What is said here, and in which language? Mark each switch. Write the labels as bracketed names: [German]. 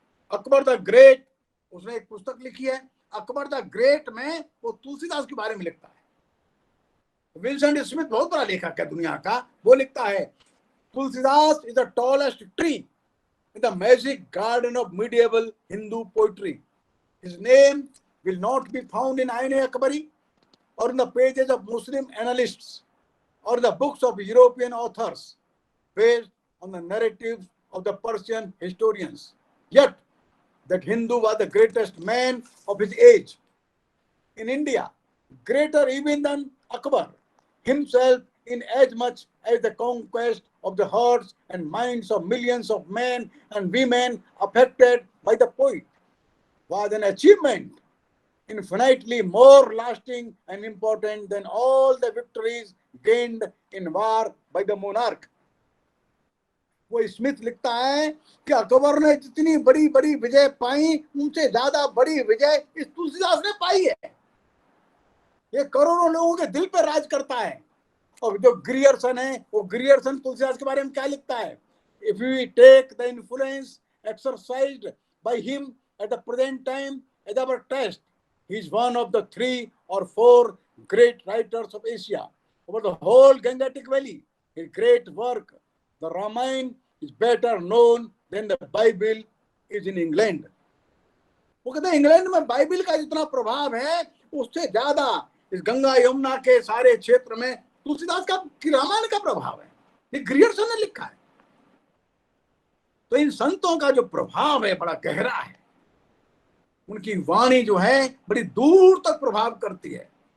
[Hindi] Akbar the great उसने एक पुस्तक लिखी है। अकबर द ग्रेट में वो तुलसीदास के बारे में लिखता है। विंसेंट स्मिथ बहुत बड़ा लेखक है दुनिया का। वो लिखता है, [English] Tulsidas is the tallest tree in the magic garden of medieval Hindu poetry. His name will not be found in Ain-e-Akbari or in the pages of Muslim annalists or the books of European authors based on the narratives of the Persian historians. Yet, that Hindu was the greatest man of his age. In India, greater even than Akbar himself, in as much as the conquest of the hearts and minds of millions of men and women affected by the poet was an achievement infinitely more lasting and important than all the victories gained in war by the monarch. [Hindi] वो Smith लिखता है कि अकबर ने जितनी बड़ी बड़ी विजय पाई उनसे ज्यादा बड़ी विजय इस तुलसीदास ने पाई है। ये करोड़ों लोगों के दिल पर राज करता है। और जो ग्रियर्सन है वो ग्रियर्सन तुलसीदास के बारे में क्या लिखता है? [English] If we take the influence exercised by him at the present time as our test, he is one of the 3 or 4 great writers of Asia over the whole Gangetic Valley. His great work, the Ramayana, is better known than the Bible is in England. [Hindi] वो कहते हैं England में Bible का जितना प्रभाव है उससे ज्यादा इस गंगा यमुना के सारे क्षेत्र में तुलसीदास का रामायण का प्रभाव है। ये ग्रियर्सन ने लिखा है। तो इन संतों का जो प्रभाव है बड़ा गहरा है, उनकी वाणी जो है बड़ी दूर तक प्रभाव करती है।